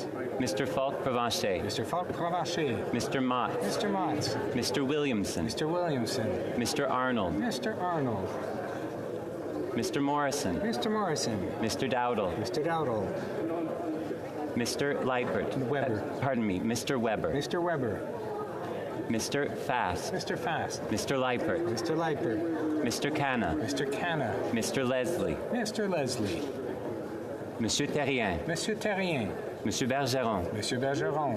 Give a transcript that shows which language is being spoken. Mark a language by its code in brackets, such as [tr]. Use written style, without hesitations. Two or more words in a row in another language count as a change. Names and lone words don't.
[en] Mr. Falk Provencher. Mr. Falk Provencher. Mr. Mott. Mr. Mott. Mr. Williamson. Mr. Williamson. Mr. Arnold. Mr. Arnold. Mr. Morrison. Mr. Morrison. Mr. Dowdle. Mr. Dowdle. Mr. Leipert. Weber. Pardon me, Mr. Weber. Mr. Weber. Mr. Fast. Mr. Fast. Mr. Leipert. Mr. Leipert. Mr. Canna. Mr. Canna. Mr. Leslie. Mr. Leslie. Monsieur Terrien. Monsieur Terrien. Monsieur Bergeron. Monsieur Bergeron.